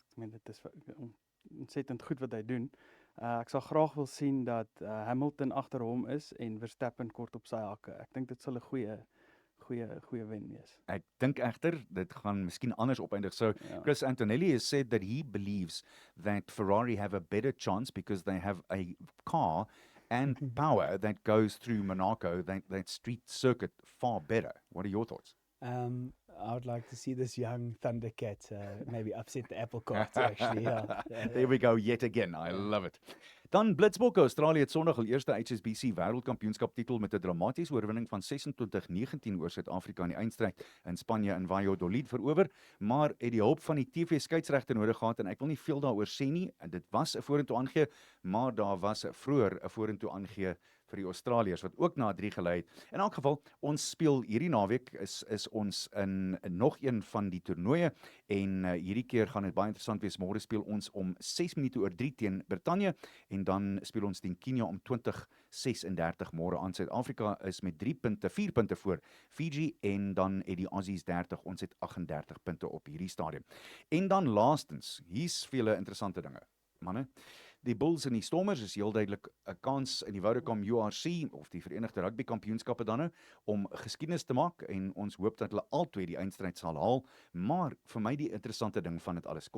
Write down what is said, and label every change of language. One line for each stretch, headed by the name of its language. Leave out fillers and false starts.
Afrikaans: Ek meen dit is ontsettend goed wat hy doen. Ek sal graag wil sien dat Hamilton agter hom is en Verstappen kort op sy hakke. Ek dink dit sal 'n goeie wen wees. Ek dink egter dit gaan miskien anders opeindig.
English: So Chris Antonelli has said that he believes that Ferrari have a better chance because they have a car and power that goes through Monaco, that street circuit far better. What are your thoughts? I would like to see this young Thundercat maybe upset the apple cart actually. There we go yet again. I love it.
Afrikaans: Dan Blitsbokke, Australië het Sondag hul eerste HSBC Wêreldkampioenskap titel met 'n dramatiese oorwinning van 26-19 oor Suid-Afrika in die eindstryd in Spanje in Valladolid verower, maar het die hulp van die TV skeieregter nodig gehad en ek wil nie veel daaroor sê nie. Dit was 'n vorentoe aangee, maar daar was vroeër 'n vorentoe aangee vir die Australiërs wat ook na 3 gelei het. In elk geval, ons speel hierdie naweek is ons in nog een van die toernooie en hierdie keer gaan dit baie interessant wees. Môre speel ons om 6 minute oor 3 teen Brittanje en dan speel ons teen Kenia om 20:36 môre aan. Suid-Afrika is met 4 punte voor Fiji en dan het die Aussies 30, ons het 38 punte op hierdie stadium. En dan laastens, hier's vele interessante dinge. Manne, die Bulls en die Stormers is heel duidelik 'n kans in die Vodacom URC of die Verenigde Rugby Kampioenskappe dan om geskiedenis te maak en ons hoop dat hulle albei die eindstryd sal haal, maar vir my die interessante ding van dit alles.